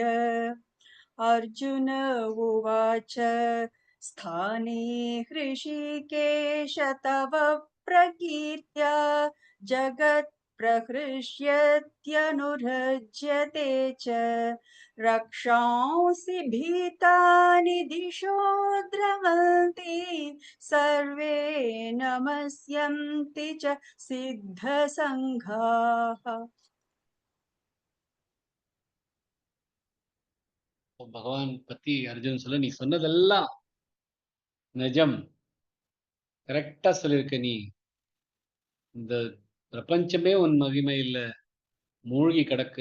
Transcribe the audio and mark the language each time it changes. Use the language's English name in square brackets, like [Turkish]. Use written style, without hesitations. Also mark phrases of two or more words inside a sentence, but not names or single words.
[Sanskrit] अर्जुन उवाच स्थाने हृषीकेश तव प्रकीर्त्या जगत् प्रहृष्यत्यनुरज्यते च रक्षांसि भीतानि दिशो द्रवन्ति सर्वे नमस्यन्ति च सिद्धसङ्घाः। [Tamil] பகவான் பத்தி அர்ஜுன் சொல்ல, நீ சொன்னதெல்லாம் நிஜம், கரெக்டா சொல்லியிருக்க. நீ இந்த பிரபஞ்சமே உன் மகிமையில மூழ்கி கிடக்கு.